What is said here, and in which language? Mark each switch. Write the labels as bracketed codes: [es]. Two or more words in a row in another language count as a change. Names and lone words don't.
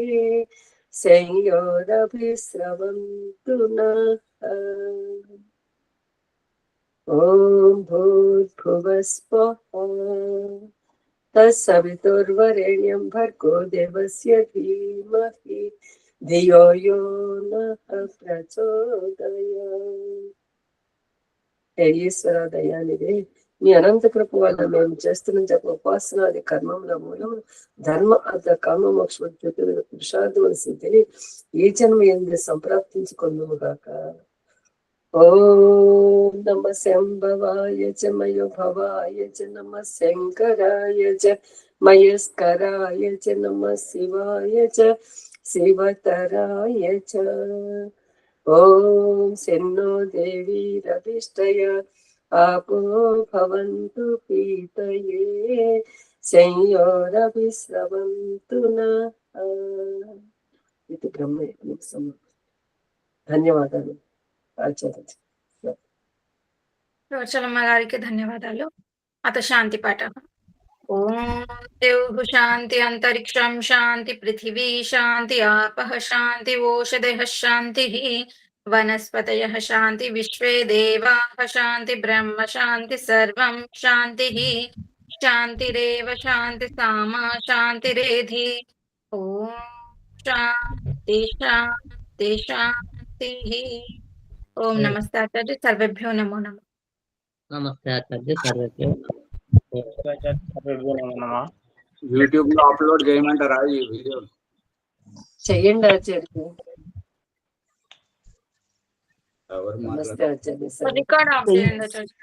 [sa] संयोरभिस्रवन्तु नः ॐ भूर्भुवस्वः तत्सवितुर्वरेण्यं भर्गो देवस्य धीमहि धियो यो नः प्रचोदयात् हे [te] ఈశ్వర దయానిదే మీ అనంత కృప వల్ల మేము చేస్తున్న జప ఉపాసనాది కర్మముల మూలము ధర్మ అర్థ కామ మోక్ష పురుషార్థముల సిద్ధిని ఈ జన్మ ఎందు సంప్రాప్తించుకుందుము గాక [sa] ఓం నమ శంభవాయ చ మయోభవాయ చ నమ శంకరాయ చ మయస్కరాయ చ నమ శివాయ చ శివతరాయ చ ఓం శన్నో దేవి రవిష్టయ आपो भवन्तु पीतये संयोरभिस्रवन्तु नः इति ब्रह्मयज्ञं [te] ధన్యవాదాలు ఆచార్య రోచలమ్మ గారికి ధన్యవాదాలు. [sa] అత శాంతి పాఠ. ఓం దేవ్ శాంతి అంతరిక్షం శాంతి పృథివీ శాంతి ఆపః శాంతి ఓషధయః శాంతిః वनस्पतयः शान्ति विश्वे देवाः शान्ति ब्रह्म शान्ति सर्वं शान्तिः शान्तिरेव शान्ति सामा शान्तिरेधि ॐ शान्ति शान्ति शान्तिः ॐ नमस्ते आचार्य सर्वेभ्यो नमो नमः నమస్తే ఆచార్య సర్వేభ్యో నమః. [te] యూట్యూబ్ లో అప్లోడ్ చేయమంటారా ఈ వీడియో? చెయ్యండి ఆచార్య. ఎవరు నమస్తే ఆచార్య. రికార్డ్ ఆఫ్ చేయండి ఆచార్య.